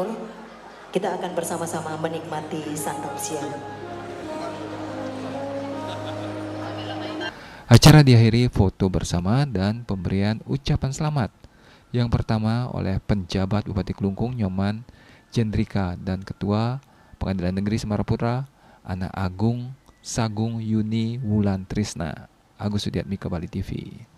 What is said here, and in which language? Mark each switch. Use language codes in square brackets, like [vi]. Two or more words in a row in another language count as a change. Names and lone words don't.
[id] Kita akan bersama-sama menikmati santap siang. Acara diakhiri foto bersama dan pemberian ucapan selamat. Yang pertama oleh penjabat Bupati Klungkung Nyoman Jendrika dan Ketua Pengadilan Negeri Semarapura Ana Agung Sagung Yuni Wulantrisna. Agus Sudiatmika, Bali TV.